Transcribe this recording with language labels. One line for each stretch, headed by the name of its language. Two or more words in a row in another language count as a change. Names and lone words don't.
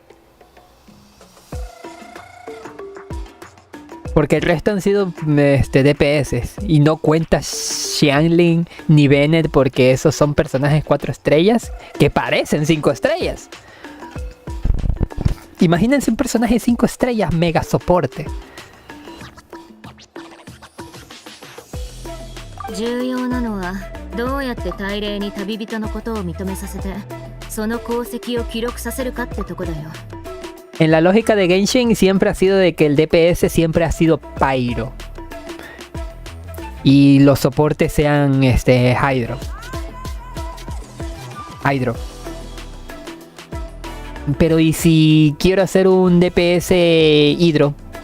Spanish: Porque el resto han sido DPS. Y no cuenta Xianling ni Bennett, porque esos son personajes 4 estrellas que parecen 5 estrellas. Imagínense un personaje 5 estrellas mega soporte.
Japanese: 重要なのはどうやって大霊に旅人のことを認めさせてその功績を記録させるかってとこだよ。
Spanish: En la lógica de Genshin siempre ha sido de que el DPS siempre ha sido Pyro. Y los soportes sean Hydro. Pero ¿y si quiero hacer un DPS Hydro?